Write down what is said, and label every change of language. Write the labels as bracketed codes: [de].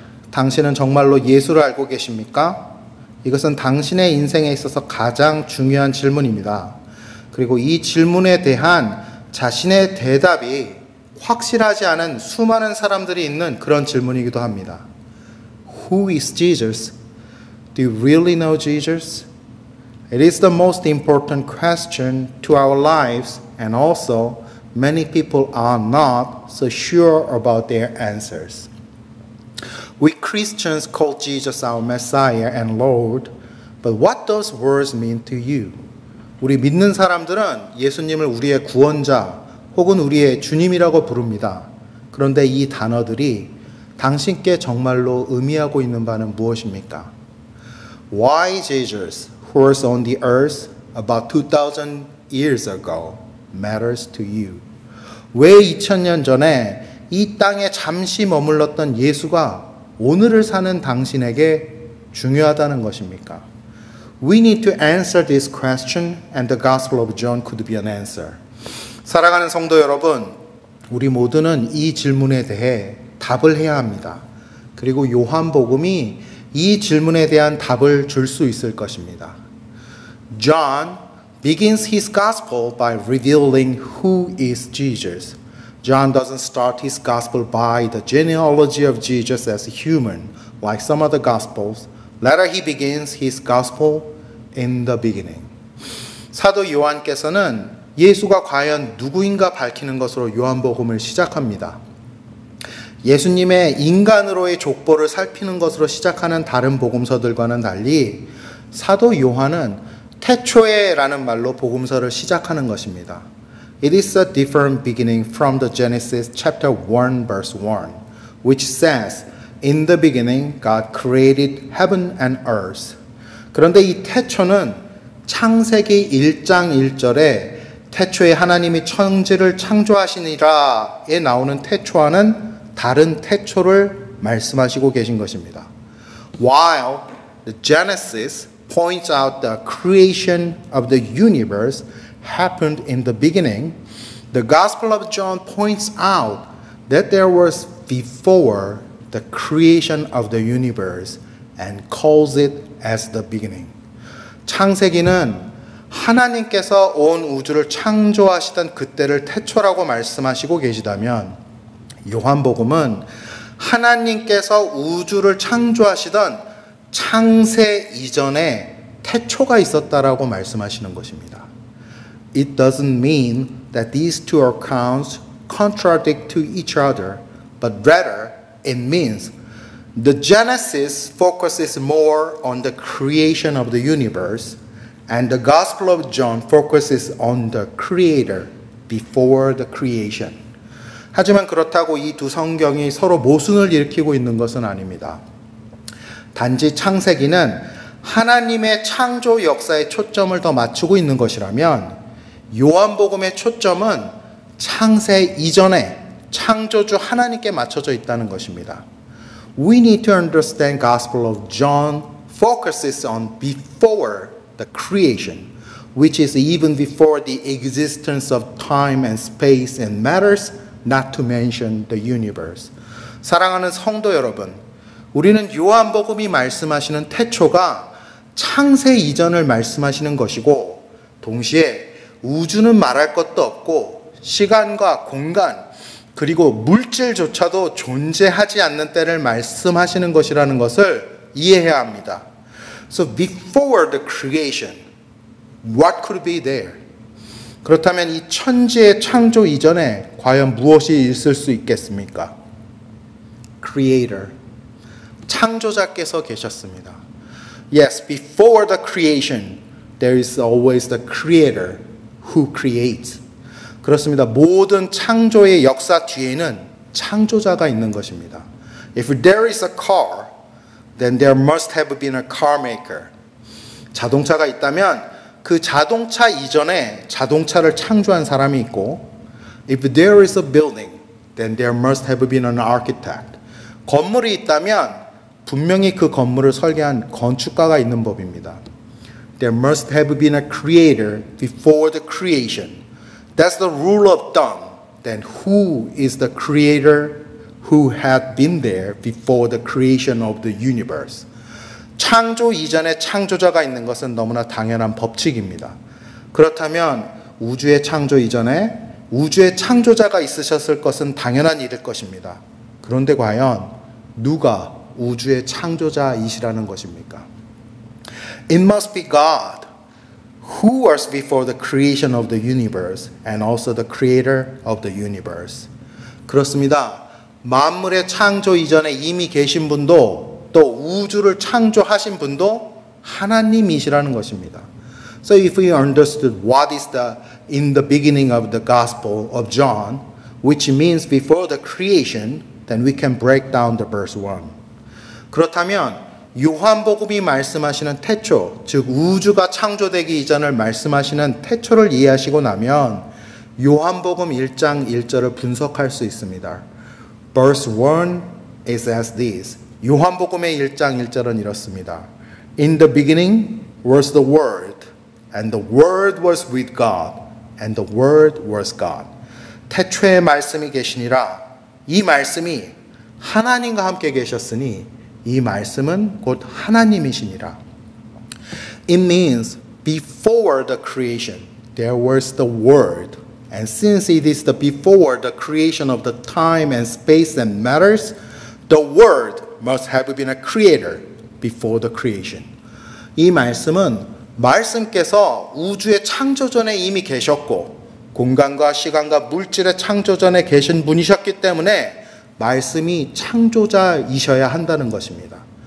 [ko] 당신은 정말로 예수를 알고 계십니까? 이것은 당신의 인생에 있어서 가장 중요한 질문입니다. 그리고 이 질문에 대한 자신의 대답이 확실하지 않은 수많은 사람들이 있는 그런 질문이기도 합니다. [en] Who is Jesus? Do you really know Jesus? It is the most important question to our lives, and also many people are not so sure about their answers. We Christians call Jesus our Messiah and Lord, but what those words mean to you? [ko] 우리 믿는 사람들은 예수님을 우리의 구원자 혹은 우리의 주님이라고 부릅니다. 그런데 이 단어들이 당신께 정말로 의미하고 있는 바는 무엇입니까? [en] Why Jesus, who was on the earth about 2,000 years ago, matters to you? [ko] 왜 2000년 전에 이 땅에 잠시 머물렀던 예수가 오늘을 사는 당신에게 중요하다는 것입니까? [en] We need to answer this question, and the Gospel of John could be an answer. [ko] 사랑하는 성도 여러분, 우리 모두는 이 질문에 대해 답을 해야 합니다. 그리고 요한복음이 이 질문에 대한 답을 줄 수 있을 것입니다. [en] John begins his gospel by revealing who is Jesus. John doesn't start his gospel by the genealogy of Jesus as a human, like some other gospels. Rather, he begins his gospel in the beginning. [ko] 사도 요한께서는 예수가 과연 누구인가 밝히는 것으로 요한복음을 시작합니다. 예수님의 인간으로의 족보를 살피는 것으로 시작하는 다른 복음서들과는 달리 사도 요한은 태초에라는 말로 복음서를 시작하는 것입니다. [en] It is a different beginning from the Genesis chapter 1 verse 1, which says, In the beginning God created heaven and earth. [ko] 그런데 이 태초는 창세기 1장 1절에 태초에 하나님이 천지를 창조하시니라에 나오는 태초와는 다른 태초를 말씀하시고 계신 것입니다. [en] While the Genesis points out the creation of the universe happened in the beginning, the Gospel of John points out that there was before the creation of the universe and calls it as the beginning. [ko] 창세기는 하나님께서 온 우주를 창조하시던 그때를 태초라고 말씀하시고 계시다면 요한복음은 하나님께서 우주를 창조하시던 창세 이전에 태초가 있었다라고 말씀하시는 것입니다. [en] It doesn't mean that these two accounts contradict to each other, but rather it means the Genesis focuses more on the creation of the universe, and the Gospel of John focuses on the Creator before the creation. [ko] 하지만 그렇다고 이 두 성경이 서로 모순을 일으키고 있는 것은 아닙니다. 단지 창세기는 하나님의 창조 역사에 초점을 더 맞추고 있는 것이라면 요한복음의 초점은 창세 이전에 창조주 하나님께 맞춰져 있다는 것입니다. [en] We need to understand Gospel of John focuses on before the creation, which is even before the existence of time and space and matters, not to mention the universe. [ko] 사랑하는 성도 여러분, 우리는 요한복음이 말씀하시는 태초가 창세 이전을 말씀하시는 것이고 동시에 우주는 말할 것도 없고 시간과 공간 그리고 물질조차도 존재하지 않는 때를 말씀하시는 것이라는 것을 이해해야 합니다. [en] So before the creation, what could be there? [ko] 그렇다면 이 천지의 창조 이전에 과연 무엇이 있을 수 있겠습니까? Creator, 창조자께서 계셨습니다. [en] Yes, before the creation, there is always the Creator who creates. [ko] 그렇습니다. 모든 창조의 역사 뒤에는 창조자가 있는 것입니다. [en] If there is a car, then there must have been a car maker. [ko] 자동차가 있다면 그 자동차 이전에 자동차를 창조한 사람이 있고, [en] if there is a building, then there must have been an architect. [ko] 건물이 있다면 분명히 그 건물을 설계한 건축가가 있는 법입니다. [en] there must have been a creator before the creation. That's the rule of thumb. Then who is the creator who had been there before the creation of the universe? [ko] 창조 이전에 창조자가 있는 것은 너무나 당연한 법칙입니다. 그렇다면 우주의 창조 이전에 우주의 창조자가 있으셨을 것은 당연한 일일 것입니다. 그런데 과연 누가 우주의 창조자이시라는 것입니까? [en] It must be God, who was before the creation of the universe and also the creator of the universe. [ko] 그렇습니다. 만물의 창조 이전에 이미 계신 분도 또 우주를 창조하신 분도 하나님이시라는 것입니다. [en] So if we understood what is in the beginning of the Gospel of John, which means before the creation, then we can break down the verse 1. [ko] 그렇다면 요한복음이 말씀하시는 태초, 즉 우주가 창조되기 이전을 말씀하시는 태초를 이해하시고 나면 요한복음 1장 1절을 분석할 수 있습니다. [en] Verse 1 is as this. [ko] 요한복음의 1장 1절은 이렇습니다. [en] In the beginning was the Word, and the Word was with God, and the Word was God. [ko] 태초에 말씀이 계시니라. 이 말씀이 하나님과 함께 계셨으니 이 말씀은 곧 하나님이시니라. [en] It means before the creation there was the Word. And since it is the before the creation of the time and space and matters, the Word must have been a creator before the creation. [ko] 이 말씀은 말씀께서 우주의 창조 전에 이미 계셨고 공간과 시간과 물질의 창조 전에 계신 분이셨기 때문에 말씀이 창조자이셔야 한다는 것입니다.